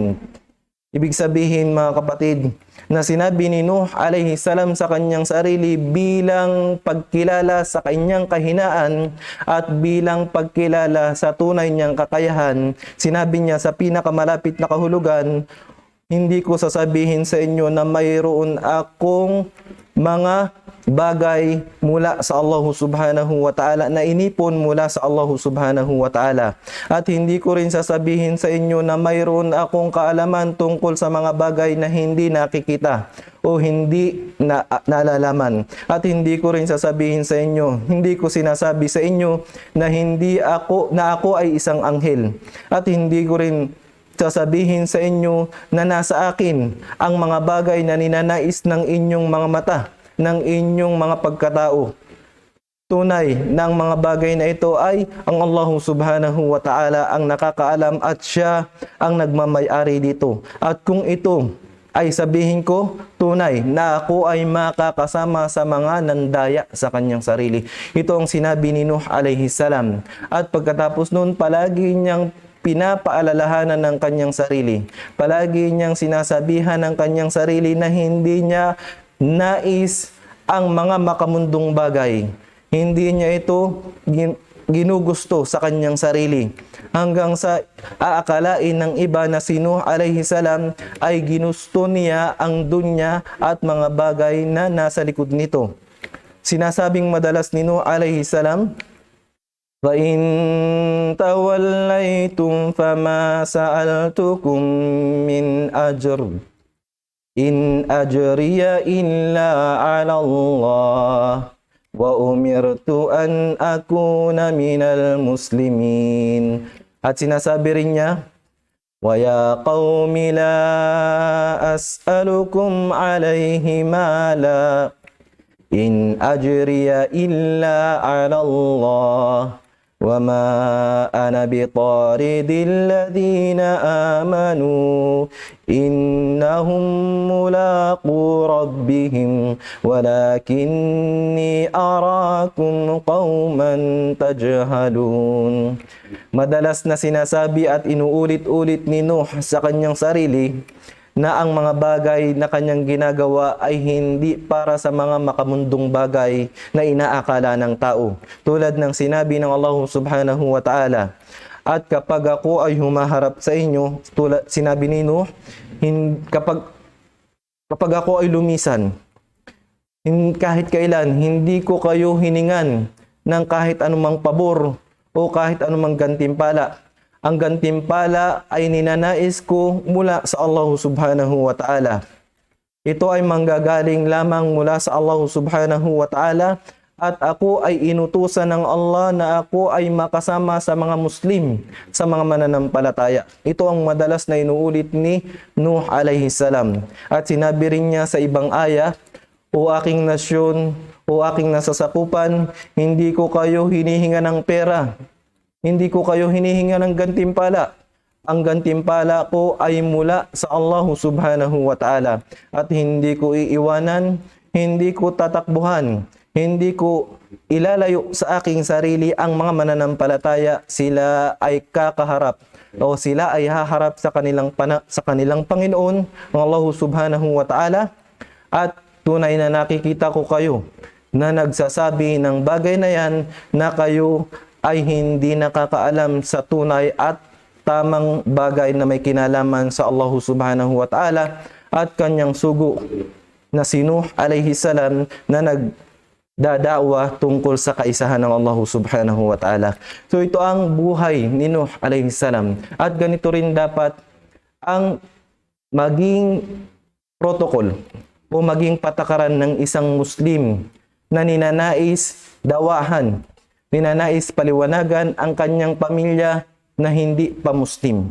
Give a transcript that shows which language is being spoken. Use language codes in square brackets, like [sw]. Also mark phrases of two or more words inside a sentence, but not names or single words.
[tl] Ibig sabihin, mga kapatid, na sinabi ni Nuh [ar] عليه السلام [tl] sa kanyang sarili bilang pagkilala sa kanyang kahinaan at bilang pagkilala sa tunay niyang kakayahan. Sinabi niya sa pinakamalapit na kahulugan, "Hindi ko sasabihin sa inyo na mayroon akong mga bagay mula sa Allah [ar] سبحانه وتعالى, [tl] na inipon mula sa Allah [ar] سبحانه وتعالى. [tl] At hindi ko rin sasabihin sa inyo na mayroon akong kaalaman tungkol sa mga bagay na hindi nakikita o hindi nalalaman. At hindi ko rin sasabihin sa inyo, hindi ko sinasabi sa inyo na ako ay isang anghel. At hindi ko rin sasabihin sa inyo na nasa akin ang mga bagay na ninanais ng inyong mga mata, ng inyong mga pagkatao. Tunay ng mga bagay na ito ay ang Allah [ar] سبحانه وتعالى [tl] ang nakakaalam at siya ang nagmamay-ari dito. At kung ito ay sabihin ko, tunay na ako ay makakasama sa mga nandaya sa kanyang sarili. Ito ang sinabi ni Nuh [ar] عليه السلام. [tl] At pagkatapos nun, palagi niyang pinapaalalahanan ng kanyang sarili. Palagi niyang sinasabihan ng kanyang sarili na hindi niya nais ang mga makamundong bagay. Hindi niya ito ginugusto sa kanyang sarili. Hanggang sa aakalain ng iba na si Nuh [ar] عليه السلام [tl] ay ginusto niya ang dunya at mga bagay na nasa likod nito. Sinasabing madalas ni Nuh [ar] عليه السلام فَإِن تَوَلَّيْتُمْ فَمَا سَأَلْتُكُم مِّنْ أَجْرٍ إِنْ أَجْرِيَ إِلَّا عَلَى اللَّهِ وَأُمِرْتُ أَنْ أَكُونَ مِنَ الْمُسْلِمِينَ. [tl] At sinasabi rin niya, [ar] وَيَا قَوْمِ لَا أَسْأَلُكُمْ عَلَيْهِ مَالًا إِنْ أَجْرِيَ إِلَّا عَلَى اللَّهِ وَمَا أَنَا بِطَارِدِ الَّذِينَ آمَنُوا إِنَّهُمْ مُلَاقُو رَبِّهِمْ وَلَكِنِّي أَرَاكُمْ قَوْمًا تَجْهَلُونَ. [tl] Madalas na sinasabi at inuulit-ulit ni Nuh sa kanyang sarili na ang mga bagay na kanyang ginagawa ay hindi para sa mga makamundong bagay na inaakala ng tao. Tulad ng sinabi ng Allah [ar] سبحانه وتعالى, [tl] at kapag ako ay humaharap sa inyo, tulad sinabi ni Nuh, kapag ako ay lumisan, kahit kailan, hindi ko kayo hiningan ng kahit anumang pabor o kahit anumang gantimpala. Ang gantimpala ay ninanais ko mula sa Allah [ar] سبحانه وتعالى. [tl] Ito ay manggagaling lamang mula sa Allah [ar] سبحانه وتعالى [tl] at ako ay inutusan ng Allah na ako ay makasama sa mga Muslim, sa mga mananampalataya. Ito ang madalas na inuulit ni Nuh [ar] عليه السلام. [tl] At sinabi rin niya sa ibang aya, o aking nasyon, o aking nasasakupan, hindi ko kayo hinihinga ng pera. Hindi ko kayo hinihinga ng gantimpala. Ang gantimpala ko ay mula sa Allah [ar] سبحانه وتعالى. [tl] At hindi ko iiwanan, hindi ko tatakbuhan, hindi ko ilalayo sa aking sarili ang mga mananampalataya. Sila ay kakaharap o sila ay haharap sa kanilang Panginoon, ang Allah [ar] سبحانه وتعالى. [tl] At tunay na nakikita ko kayo na nagsasabi ng bagay na yan na kayo ay hindi nakakaalam sa tunay at tamang bagay na may kinalaman sa Allah [ar] سبحانه وتعالى [tl] at kanyang sugo na si Nuh [ar] عليه السلام [tl] na nagdadaawa tungkol sa kaisahan ng Allah [ar] سبحانه وتعالى. [tl] So ito ang buhay ni Nuh [ar] عليه السلام. [tl] At ganito rin dapat ang maging protocol o maging patakaran ng isang Muslim na ninanais dawahan, ninanais paliwanagan ang kanyang pamilya na hindi pa Muslim.